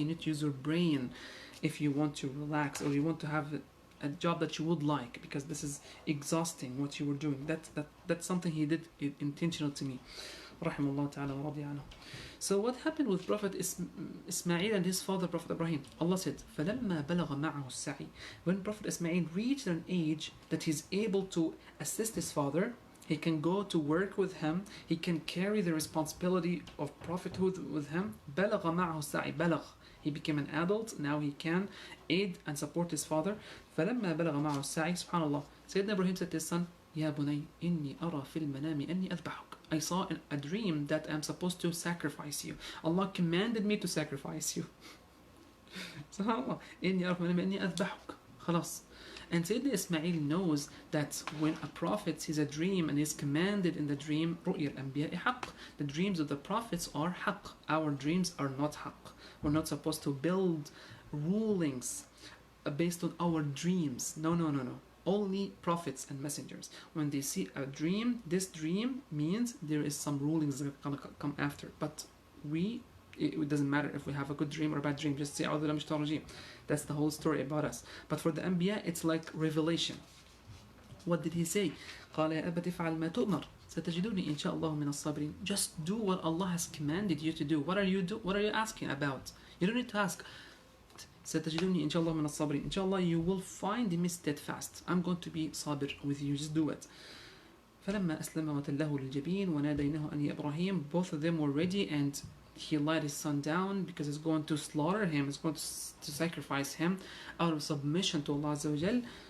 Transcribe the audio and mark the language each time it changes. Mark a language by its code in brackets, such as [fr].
[en] You need to use your brain if you want to relax, or you want to have a job that you would like, because this is exhausting what you were doing. That's something he did intentional to me. Rahimahullah ta'ala wa radiya anhu. So what happened with Prophet Ismail and his father, Prophet Ibrahim? Allah said, [ar] فَلَمَّا بَلَغَ مَعَهُ السَّعِي. [en] When Prophet Ismail reached an age that he's able to assist his father, he can go to work with him, he can carry the responsibility of prophethood with him. [ar] بَلَغَ مَعَهُ السَّعِي. بَلَغ. [en] He became an adult, now he can aid and support his father. [ar] فَلَمَّا بَلَغَ مَعَهُ السَّعِي. SubhanAllah. [en] Sayyidina Ibrahim said to his son, [ar] يَا بُنَيْ إِنِّي أَرَى فِي الْمَنَامِ أَنِّي أَذْبَحُكَ. [en] I saw in a dream that I'm supposed to sacrifice you. Allah commanded me to sacrifice you. [ar] SubhanAllah. إِنِّي أَرَى فِي الْمَنَامِ أَنِّي أَذْبَحُكَ. خلاص. [en] And Sayyidina Ismail knows that when a prophet sees a dream and is commanded in the dream, [ar] رُؤْيَ الْأَنْبِيَاءِ حَقٍّ. [en] The dreams of the prophets are haqq. Our dreams are not haqq. We're not supposed to build rulings based on our dreams. No, no, no, no. Only prophets and messengers. When they see a dream, this dream means there is some rulings that are going to come after. But it doesn't matter if we have a good dream or a bad dream. Just say, that's the whole story about us. But for the Anbiya, it's like revelation. What did he say? [ar] قال يا أبت افعل ما تؤمر ستجدوني إن شاء الله من الصابرين. [en] Just do what Allah has commanded you to do. What are you asking about? You don't need to ask. [ar] ستجدوني إن شاء الله من الصابرين. [en] Inshallah, you will find me steadfast. I'm going to be sabir with you. Just do it. [ar] فلما أسلم وتله للجبين وناديناه أن يا إبراهيم. [en] Both of them were ready, and he let his son down because he's going to slaughter him. He's going to sacrifice him out of submission to Allah Azza wa Jal.